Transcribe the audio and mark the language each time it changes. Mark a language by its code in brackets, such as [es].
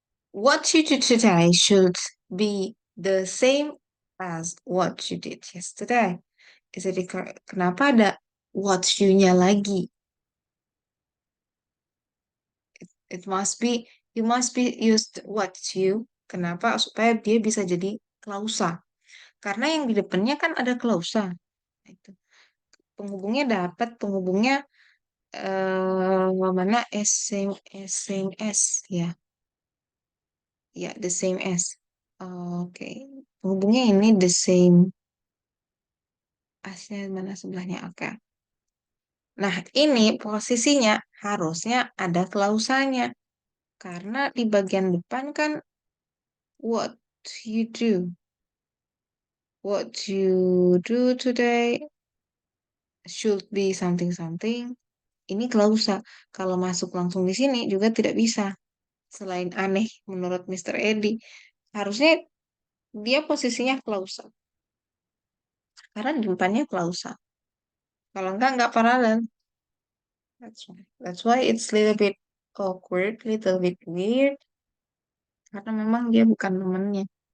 [en] What you do today should be the same as what you did yesterday. Is it incorrect? [id] Kenapa ada what you-nya lagi? [en] It must be, you must be used what you. [id] Kenapa? Supaya dia bisa jadi klausa. Karena yang di depannya kan ada klausa. Itu. Penghubungnya dapat, penghubungnya mana same as ya. Ya, the same as. Oke, hubungnya ini the same. Asnya mana sebelahnya? Oke. Nah, ini posisinya harusnya ada klausanya. Karena di bagian depan kan what you do. [en] What you do today should be something-something. [id] Ini klausa. Kalau masuk langsung di sini juga tidak bisa. Selain aneh menurut Mr. Eddy. Harusnya dia posisinya klausa. Karena di depannya klausa. Kalau enggak paralel. [en] That's why it's little bit awkward, little bit weird. [id] Karena memang dia bukan temennya.